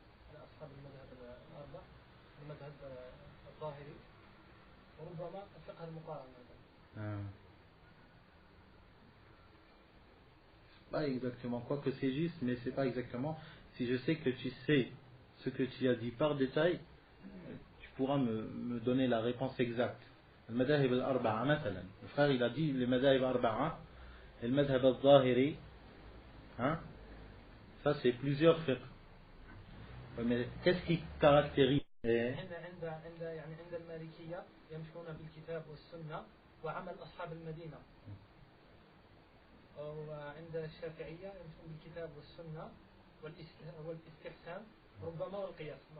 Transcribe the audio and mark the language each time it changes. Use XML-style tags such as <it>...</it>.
<ar>على أصحاب المذهب الأربع، المذهب الظاهري وربما الفقه المقارن.</ar> <fr>Pas exactement, quoique c'est juste, mais c'est pas exactement. Si je sais que tu sais ce que tu as dit par détail, tu pourras me donner la réponse exacte.</fr> <ar>المذاهب الأربعة مثلا.</ar> <fr>Le frère il a dit les madhahib</fr> <ar>الأربعة, المذهب الظاهري,</ar> <fr>hein, ça c'est plusieurs fiqh. Mais qu'est-ce qui caractérise</fr> <ar>عند المالكية يمشون بالكتاب والسنة وعمل أصحاب المدينة. وعند الشافعية يمشون بالكتاب والسنة والاستحسان ربما والقياس.</ar>